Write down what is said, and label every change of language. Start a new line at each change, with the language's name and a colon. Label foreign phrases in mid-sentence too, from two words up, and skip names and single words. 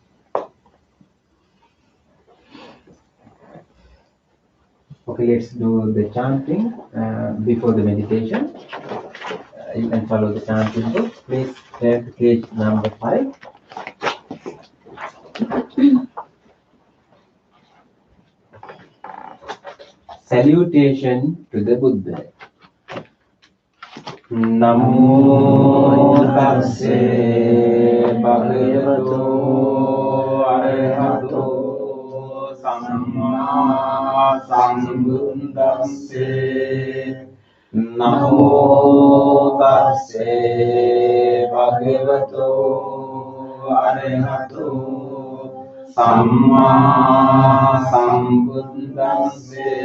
English: Okay, let's do the chanting before the meditation. You can follow the chanting book. Please turn to page number 5. Salutation to the Buddha.
Pali: Namo tassa bhagavato arahato samma sambuddhassa. Namo tassa bhagavato arahato samma sambuddhassa.